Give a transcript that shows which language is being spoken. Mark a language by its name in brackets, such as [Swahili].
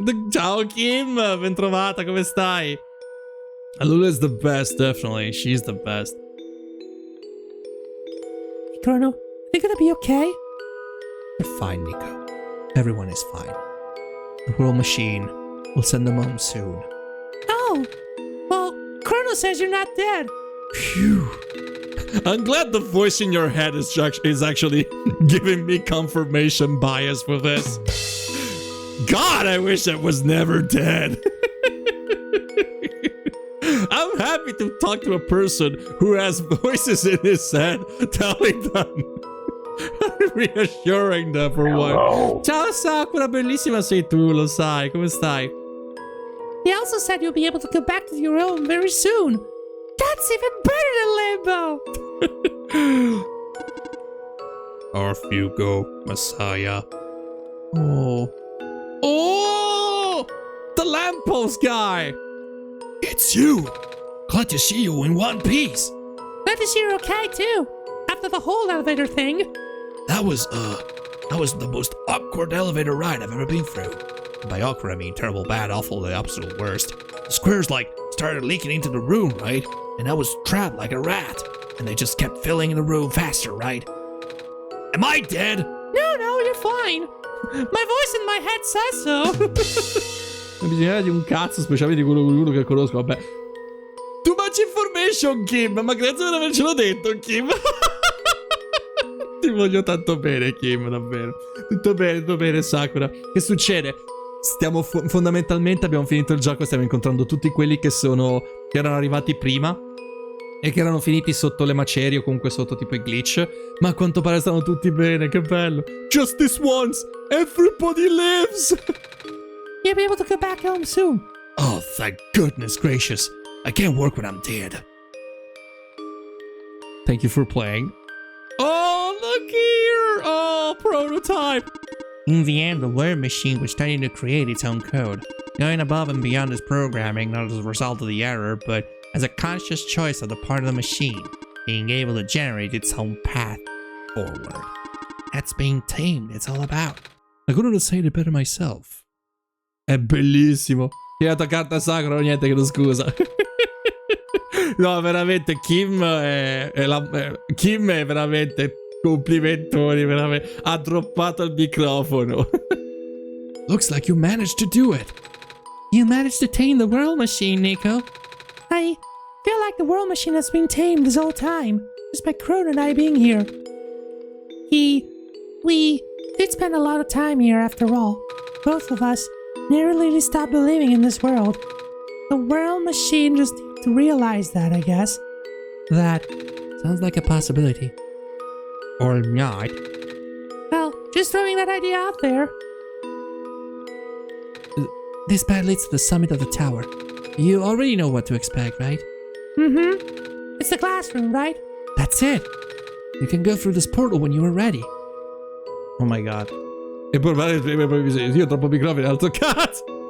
[Italian] Ciao Kim, ben trovata, come stai? [English] Alula is the best, definitely. She's the best. Hey, Chrono, are they gonna be okay? They're fine, Nico. Everyone is fine. The world machine will send them home soon. Oh, well, Chrono says you're not dead. Phew. I'm glad the voice in your head is actually giving me confirmation bias for this. God, I wish I was never dead. I'm happy to talk to a person who has voices in his head telling them, reassuring them for one. [Italian] Ciao Sakura, bellissima sei tu, lo sai, come stai? [English] He also said you'll be able to go back to your home very soon. That's even better than Limbo! Off you go, Messiah. Oh. Oh! The lamppost guy! It's you! Glad to see you in one piece. Glad to see you're okay too. After the whole elevator thing. That was the most awkward elevator ride I've ever been through. By awkward, I mean terrible, bad, awful, the absolute worst. The squares, started leaking into the room, right? And I was trapped like a rat. and they just kept filling the room faster, right? Am I dead? No, you're fine. My voice in my head says so. [Italian] Non bisogna di un cazzo, specialmente quello che conosco, vabbè. [English] Too much information, [Italian] Kim, ma grazie per avercelo detto, Kim. Ti voglio tanto bene, Kim, davvero. Tutto bene, Sakura. Che succede? Stiamo fondamentalmente abbiamo finito il gioco, stiamo incontrando tutti quelli che erano arrivati prima e che erano finiti sotto le macerie o comunque sotto tipo i glitch, ma a quanto pare stanno tutti bene, che bello. [English] Just this once, everybody lives. You'll be able to go back home soon. Oh, thank goodness gracious. I can't work when I'm dead. Thank you for playing. Oh, look here! Oh, prototype! In the end, the word machine was starting to create its own code, going above and beyond its programming, not as a result of the error, but as a conscious choice of the part of the machine, being able to generate its own path forward. That's being tamed, it's all about. I couldn't have said it better myself. [Italian] È bellissimo. Tirato carta sacra, niente che lo scusa. No, veramente, Kim è veramente complimentoni, veramente. Ha droppato il microfono. [English] Looks like you managed to do it. You managed to tame the world machine, Nico. I feel like the world machine has been tamed this whole time, just by Crone and I being here. We did spend a lot of time here after all. Both of us never really stopped believing in this world. The world machine just needs to realize that, I guess. That sounds like a possibility. Or not. Well, just throwing that idea out there. This path leads to the summit of the tower. You already know what to expect, right? Mm-hmm. It's the classroom, right? That's it. You can go through this portal when you are ready. Oh my god. [Italian] E poi io ho troppo microfono, altro cazzo.